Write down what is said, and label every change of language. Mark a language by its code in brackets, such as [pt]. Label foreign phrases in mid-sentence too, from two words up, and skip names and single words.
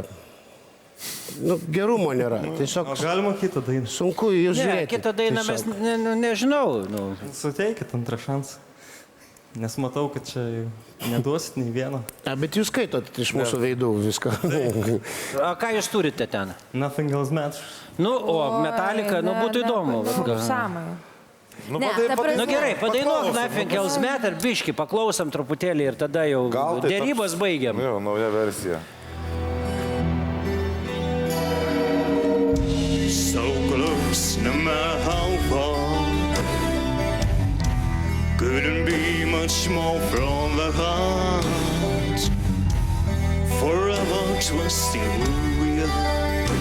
[lt] Gerumo nėra. Tiesiog galima kitą dainą. Sunku jūs žiūrėti. Ne, kitą dainą mes nežinau. Suteikit antrą šansą. Nes matau, kad čia neduosit nei vieno. Bet jūs skaitot iš mūsų veidų viską. O ką jūs turite ten? [en] Nothing else matters. [lt] O Metallica, būtų įdomu. Gerai, padainuok Nothing Else Matters, biškį, paklausom truputėlį ir tada jau dėrybas baigiam. Jo, nauja versija. [en] So close, no matter how far. Couldn't be much more from the heart. Forever trusting who we are.